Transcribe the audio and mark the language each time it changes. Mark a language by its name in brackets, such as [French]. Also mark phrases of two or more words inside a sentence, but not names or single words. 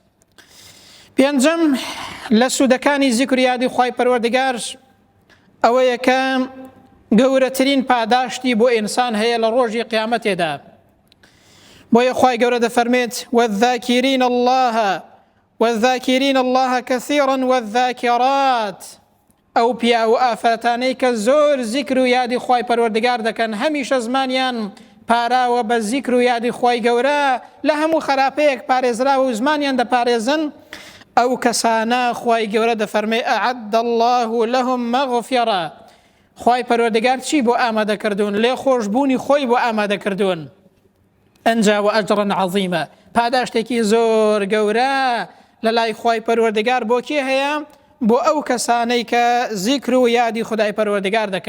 [Central Kurdish] پێنجەم لە سوودەکانی زیکر و یادی خوای پەروەردگار ئەوەیە کە گەورەترین پاداشتی بۆ ئینسان هەیە لە ڕۆژی قیامەتێدا. بۆیە خوای گەورە دەفەرمێت: [Arabic] والذاکرین الله كثيرا والذاکرات، [Central Kurdish] ئەو پیا و ئافرەتانەی کە زۆر زیکر و یادی خوای پەروەردگار دەکەن، هەمیشە زمانیان پاراوە بە زیکر و یادی خوای گەورە، لە هەموو خراپەیەک پارێزراوە و زمانیان دەپارێزن، ئەو کەسانە خوای گەورە دەفەرمێ: [Arabic] ئەعەدە الله لهم مەغفیرە، [Central Kurdish] خوای پەروەردگار چی بۆ ئامادەکردوون؟ لێ خۆشبوونی خۆی بۆ ئامادەکردوون. ئەنجا [Arabic] و ئەجڕن عەظیمە، [Central Kurdish] پاداشتێکی زۆر گەورە لە لای خوای پەروەردگار بۆ کێ هەیە؟ بۆ ئەو کەسانەی کە زیکر و یادی خودای پەروەردگار دەکەن.